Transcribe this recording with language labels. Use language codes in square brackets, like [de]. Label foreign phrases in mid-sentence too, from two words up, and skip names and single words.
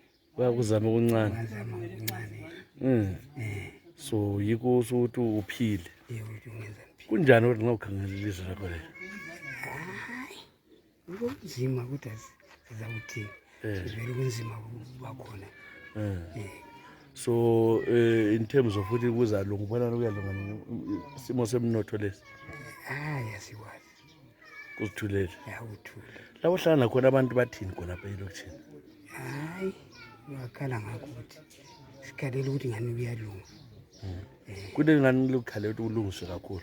[nd] bayakuzama okuncane bazama okuncane so yiko ukuthi uphile ukuthi ungenza kunjani ukuthi ngawukhangela ilizwe lakho lelo kunzima ukuthi sizawuthini vele kunzima bakhona so [en] in terms of [nd] ukuthi kuzalunga ubona kuyalunga isimo semnotho lesi yasikwazi kuzithulele yawuthula lapho hlangana khona abantu bathini khona lapha elokishini hayi bakhala ngakho ukuthi sikhalela ukuthi ngani kuyalunga kule ngani lokukhalela ukuthi ulungiswe kakhulu